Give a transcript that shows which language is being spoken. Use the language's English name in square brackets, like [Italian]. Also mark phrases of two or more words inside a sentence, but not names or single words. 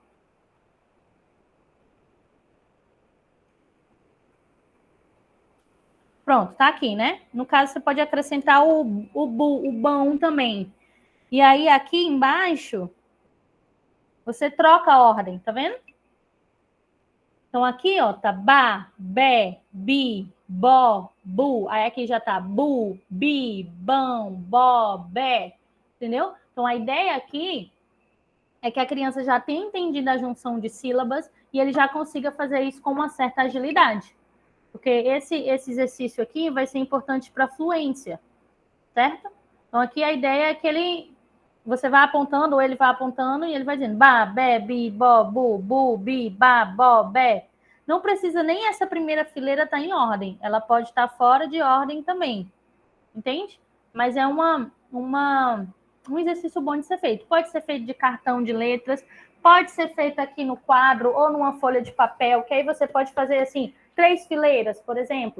[Portuguese] Pronto, tá aqui, né? No caso, você pode acrescentar o bom também. E aí, aqui embaixo, você troca a ordem, tá vendo? Então, aqui, ó, tá ba, bé, bi, bó, bu. Aí aqui já tá bu, bi, bão, bó, bé. Entendeu? Então, a ideia aqui é que a criança já tenha entendido a junção de sílabas e ele já consiga fazer isso com uma certa agilidade. Porque esse exercício aqui vai ser importante para a fluência, certo? Então, aqui a ideia é que você vai apontando, ou ele vai apontando, e ele vai dizendo ba, bé, bi, bó, bu, bi, ba, bó, bé. Não precisa nem essa primeira fileira estar em ordem. Ela pode estar fora de ordem também. Entende? Mas é um exercício bom de ser feito. Pode ser feito de cartão de letras, pode ser feito aqui no quadro ou numa folha de papel, que aí você pode fazer assim, 3 fileiras, por exemplo.